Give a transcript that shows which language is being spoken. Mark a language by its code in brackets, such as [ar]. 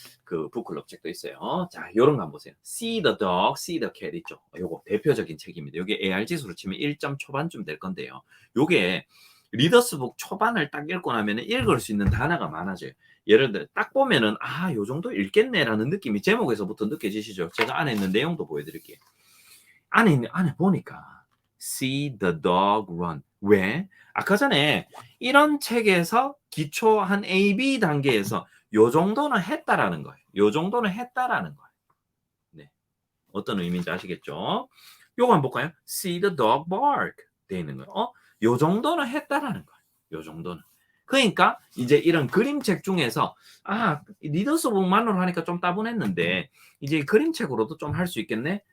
[ko] 그 북클럽 책도 있어요. 자, 요런 거 한번 보세요. [en] See the dog, see the cat [ko] 있죠. 요거 대표적인 책입니다. 요게 AR 지수로 치면 1점 초반쯤 될 건데요. 요게 리더스북 초반을 딱 읽고 나면 읽을 수 있는 단어가 많아져요. 예를 들어 딱 보면은 아, 요 정도 읽겠네라는 느낌이 제목에서부터 느껴지시죠? 제가 안에 있는 내용도 보여드릴게요. 안에 보니까 [en] see the dog run. [ko] 왜? 아까 전에 이런 책에서 기초 한 A, B 단계에서 요 정도는 했다라는 거예요. 요 정도는 했다라는 거예요. 네. 어떤 의미인지 아시겠죠? 요거 한번 볼까요? [en] See the dog bark. [ko] 돼 있는 거예요. 요 정도는 했다라는 거예요. 요 정도는. 그러니까 이제 이런 그림책 중에서 아, 리더스북만으로 하니까 좀 따분했는데 이제 그림책으로도 좀 할 수 있겠네.